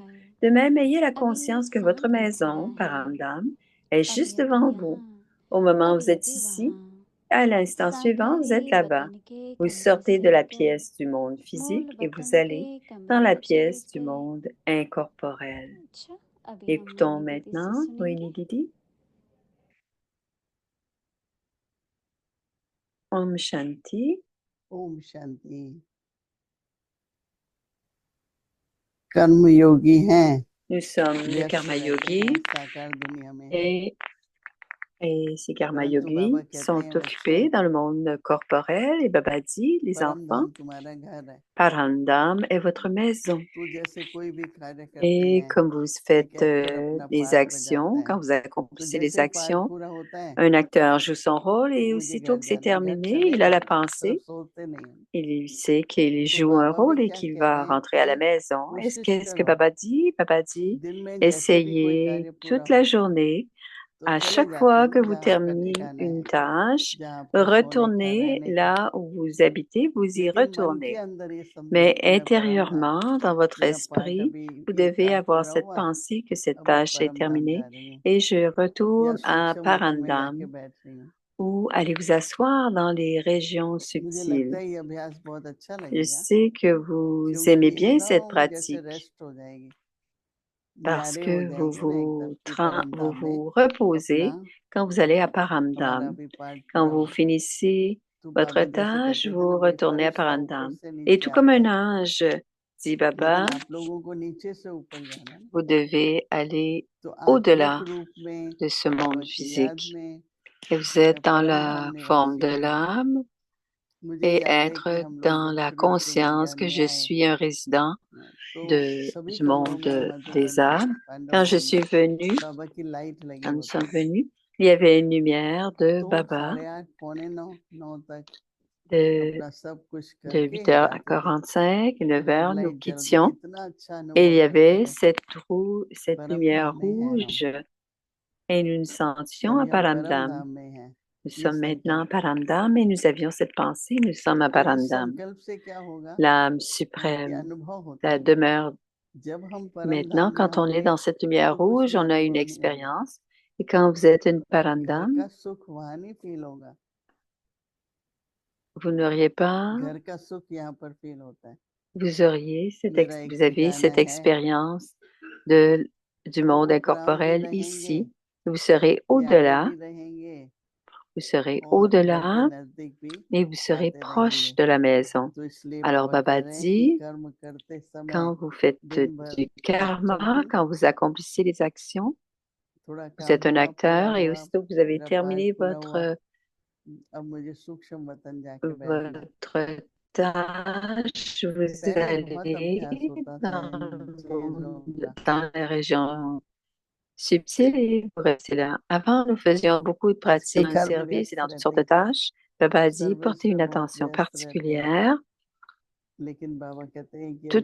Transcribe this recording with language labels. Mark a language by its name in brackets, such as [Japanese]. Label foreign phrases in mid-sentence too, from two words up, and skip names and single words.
[French] De même, ayez la conscience que votre maison, Paramdam, est juste devant vous. Au moment où vous êtes ici, à l'instant suivant, vous êtes là-bas. Vous sortez de la pièce du monde physique et vous allez dans la pièce du monde incorporel. Écoutons maintenant Rohini Didi. [Hindi] ओम शांति. ओम शांति। कर्म योगी हैं [French] Nous sommes les [Hindi] व्यस्त [French] karma [Hindi] रहते [French] yogis [Hindi] हैं साकार दुनिया में [French] et ces karma [Hindi] परंतु [French] yogis [Hindi] बाबा कहते [French] sont [Hindi] हैं [French] occupés [Hindi] बच्चे [French] dans le monde corporel et Baba dit, les [Hindi] परम [French] enfants, [Hindi] धाम तुम्हारा घर है [French] Parandam est votre maison. [Hindi] तू जैसे कोई भी कार्य करते [French] Et [Hindi] हैं [French] comme vous [Hindi] एक [French] faites [Hindi] एक्टर अपना [French] des [Hindi] पार्ट बजाता [French] actions, [Hindi] है [French] quand vous [Hindi] तो [French] accomplissez les [Hindi] जैसे ही पार्ट [French] actions, [Hindi] पूरा होता है [French] un acteur joue son rôle [Hindi] तो [French] et [Hindi] मुझे [French] aussitôt [Hindi] घर [French] que c'est [Hindi] जाना है घर [French] terminé, [Hindi] चले [French] il a la [Hindi] जाते हैं सिर्फ [French] pensée, [Hindi] सोचते नहीं हैं। [French] il sait qu'il [Hindi] तो [French] joue un [Hindi] बाबा भी [French] rôle et [Hindi] क्या [French] qu'il [Hindi] कह रहे [French] va [Hindi] हैं [French] rentrer à la [Hindi] कि [French] maison. [Hindi] कोशिश [French] Qu'est-ce que [Hindi] करो [French] Baba dit? Baba dit, [Hindi] दिन में जैसे भी कोई कार्य [French] essayez [Hindi] पूरा [French] toute la [Hindi] होता है [French] journée. [Hindi] तो [French] À [Hindi] चले [French] chaque [Hindi] जाते [French] fois [Hindi] हैं [French] que [Hindi] ना [French] vous [Hindi] जहाँ आपका [French] terminez [Hindi] ठिकाना [French] une [Hindi] है [French] tâche, [Hindi] जहाँ आपका सोने का [French] retournez [Hindi] रहने का [French] là où vous habitez, vous y [Hindi] लेकिन मन के [French] retournez. [Hindi] अंदर ये समझो [French] Mais [Hindi] कि मैं परम धाम [French] intérieurement, dans votre [Hindi] मेरा पार्ट [French] esprit, [Hindi] अभी [French] vous [Hindi] ये [French] devez [Hindi] कार्य [French] avoir [Hindi] पूरा [French] cette [Hindi] हुआ [French] pensée que cette [Hindi] अब मैं [French] tâche est [Hindi] परम धाम जा [French] terminée [Hindi] रही हूँ [French] et je [Hindi] या [French] retourne à [Hindi] सूक्ष्म लोक में जाके [French] Parandam [Hindi] बैठ रही हूँ [French] ou allez vous asseoir dans les régions [Hindi] मुझे लगता [French] subtiles. [Hindi] है ये अभ्यास बहुत अच्छा [French] Je [Hindi] लगेगा [French] sais que vous [Hindi] क्योंकि [French] aimez bien cette [Hindi] एकदम जैसे [French] pratique [Hindi] रेस्ट हो जाएगी [French] parce [Hindi] न्यारे हो [French] que [Hindi] जाएंगे ना एकदम कि परम [French] vous [Hindi] धाम में [French] vous [Hindi] अपना [French] reposez quand vous allez à [Hindi] हमारा [French] Parandam. [Hindi] भी पार्ट [French] Quand [Hindi] पूरा [French] vous [Hindi] हुआ [French] finissez [Hindi] तो [French] votre [Hindi] बाबा जैसे [French] tâche, [Hindi] कहते थे ना [French] vous [Hindi] भाई [French] retournez à [Hindi] फरिश्ता ऊपर [French] Parandam. [Hindi] से [French] Et [Hindi] नीचे [French] tout comme [Hindi] आता [French] un [Hindi] है [French] ange, dit Baba, [Hindi] लेकिन आप लोगों को नीचे से ऊपर जाना है ना [French] vous devez aller [Hindi] तो आत्मिक [French] au-delà [Hindi] रूप में [French] de ce [Hindi] बाबा [French] monde [Hindi] की याद [French] physique. [Hindi] में [French] Et vous [Hindi] या [French] êtes dans [Hindi] परम धाम [French] la forme [Hindi] निवासी [French] de [Hindi] में [French] l'âme [Hindi] मुझे [French] et [Hindi] याद है कि [French] être [Hindi] हम लोग [French] dans [Hindi] जब [French] la [Hindi] शुरू शुरू में [French] conscience [Hindi] इंडिया [French] que [Hindi] में [French] je [Hindi] आए [French] suis un résident [Hindi] तो सभी [French] du [Hindi] कमरों में [French] monde des [Hindi] मधुबन [French] âmes. [Hindi] पांडव [French] Quand je [Hindi] भवन [French] suis [Hindi] में [French] venue, [Hindi] बाबा की लाइट लगी [French] quand nous [Hindi] होती [French] sommes [Hindi] थी [French] venus, il y avait une lumière de [Hindi] तो [French] Baba [Hindi] 8:30 9 तक [French] de, [Hindi] अपना सब कुछ [French] de [Hindi] करके [French] 8h à [Hindi] जाते थे [French] 45 et [Hindi] रेड [French] 9h, nous [Hindi] लाइट जलती [French] quittions. [Hindi] इतना अच्छा [French] Et [Hindi] अनुभव [French] il y [Hindi] करते [French] avait [Hindi] थे [French] cette [Hindi] परम [French] lumière [Hindi] धाम में है हम [French] rouge et nous nous sentions à [Hindi] अभी हम परम [French] Paramdam. [Hindi] धाम में हैं [French] Nous [Hindi] ये [French] sommes maintenant [Hindi] संकल्प [French] à Paramdam et nous avions cette pensée, nous sommes à [Hindi] तो इस [French] Paramdam. [Hindi] संकल्प से क्या होगा [French] L'âme [Hindi] कि [French] suprême, [Hindi] अनुभव होता [French] la [Hindi] है [French] demeure. [Hindi] जब हम परम [French] Maintenant, [Hindi] धाम में [French] quand on est [Hindi] होंगे [French] dans cette lumière [Hindi] तो कुछ [French] rouge, [Hindi] भी [French] on a une [Hindi] अनुभव नहीं होगा [French] expérience. Et quand vous êtes une [Hindi] घर [French] Paramdam, [Hindi] का सुख वहां नहीं फील होगा [French] vous n'auriez pas, [Hindi] घर का सुख यहाँ पर फील होता है [French] vous auriez [Hindi] मेरा एक [French] vous avez [Hindi] ठिकाना [French] cette [Hindi] है [French] expérience de, du [Hindi] तो [French] monde [Hindi] ऊपराम भी [French] incorporel [Hindi] रहेंगे, [French] ici. Vous serez [Hindi] प्यारे [French] au-delà, [Hindi] भी रहेंगे [French] vous serez [Hindi] और घर के [French] au-delà [Hindi] नजदीक भी [French] et vous serez [Hindi] जाते [French] proche [Hindi] रहेंगे। [French] de la maison. [Hindi] तो इसलिए [French] Alors [Hindi] बाबा [French] Baba [Hindi] कह रहे हैं कि [French] dit, [Hindi] कर्म करते समय [French] quand vous faites [Hindi] दिन भर [French] du [Hindi] जब [French] karma, [Hindi] भी [French] quand vous accomplissez les actions, [Hindi] थोड़ा [French] vous [Hindi] काम [French] êtes un [Hindi] हुआ, पूरा [French] acteur et [Hindi] हुआ, [French] aussitôt que vous avez [Hindi] मेरा पार्ट [French] terminé [Hindi] पूरा हुआ, [French] votre [Hindi] अब मुझे सूक्ष्म वतन जाके बैठना है। [French] votre tâche, vous [Hindi] पहले बहुत अभ्यास [French] allez [Hindi] होता था [French] dans, [Hindi] इन चीजों का, [French] dans les régions subtiles et vous restez là. Avant, nous faisions beaucoup de pratiques dans le [Hindi] कर्म [French] service et [Hindi] व्यस्त [French] dans toutes sortes [Hindi] रहते [French] de [Hindi] थे, [French] tâches. Baba a dit, [Hindi] सर्विस [French] portez [Hindi] में [French] une [Hindi] बहुत [French] attention [Hindi] व्यस्त रहते हैं, [French] particulière [Hindi] लेकिन बाबा कहते हैं कि